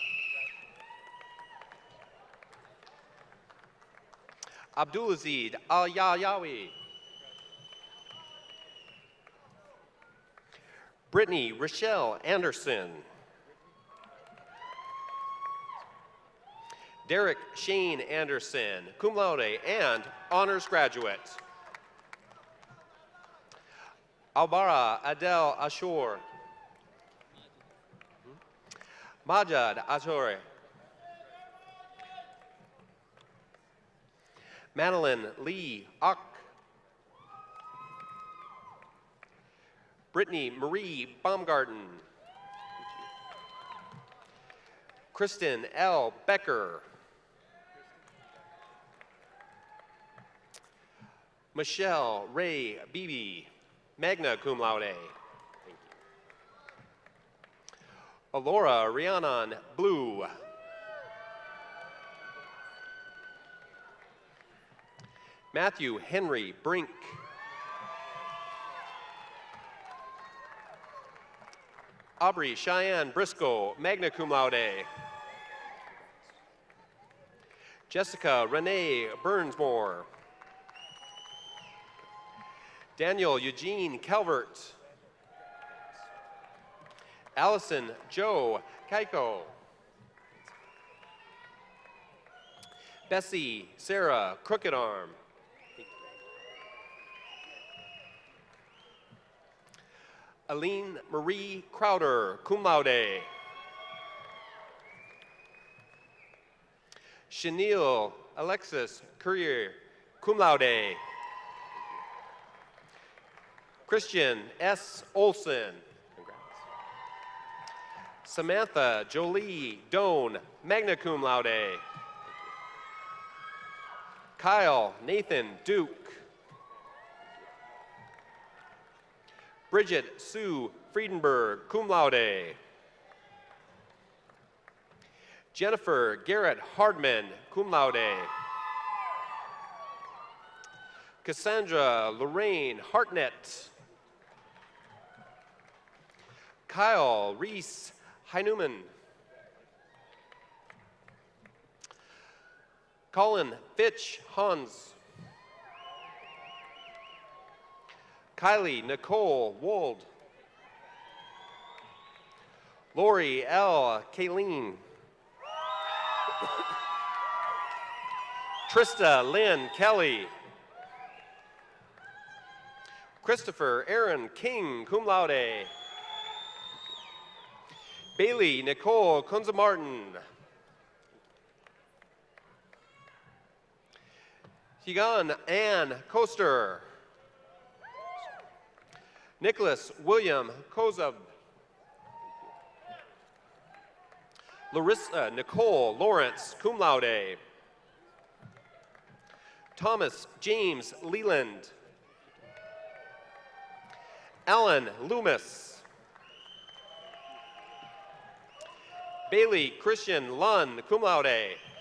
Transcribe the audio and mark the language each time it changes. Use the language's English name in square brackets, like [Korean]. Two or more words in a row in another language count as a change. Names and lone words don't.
[English] Abdulaziz Al-Yayawi. Brittany Rochelle Anderson. Derek Shane Anderson, [Latin] cum laude [English] and honors graduate. Albara Adel Ashur. Majad Ashore. Madeline Lee Ak. Brittany Marie Baumgarten. Kristen L. Becker. Michelle Ray Beebe, [Latin] magna cum laude. [English] Thank you. Alora Rhiannon Blue. Matthew Henry Brink. Aubrey Cheyenne Briscoe, [Latin] magna cum laude. [English] Jessica Renee Burnsmore. Daniel Eugene Calvert. Allison Joe Keiko. Bessie Sarah Crooked Arm. Aline Marie Crowder, [Latin] cum laude. [English] Chenille Alexis Courier, [Latin] cum laude. [English] Christian S. Olson. Congrats. Samantha Jolie Doan, [Latin] magna cum laude. [English] Kyle Nathan Duke. Bridget Sue Friedenberg, [Latin] cum laude. [English] Jennifer Garrett Hardman, [Latin] cum laude. [English] Cassandra Lorraine Hartnett. Kyle Reese Heineman. Colin Fitch Hans. Kylie Nicole Wold. Lori L. Kayleen. Trista Lynn Kelly. Christopher Aaron King, [Latin] cum laude. [English] Bailey Nicole Kunza Martin. Higan Ann Koster. Nicholas William Kozub. Larissa Nicole Lawrence, [Latin] cum laude. [English] Thomas James Leland. Alan Loomis. Bailey Christian Lund, [Latin] cum laude.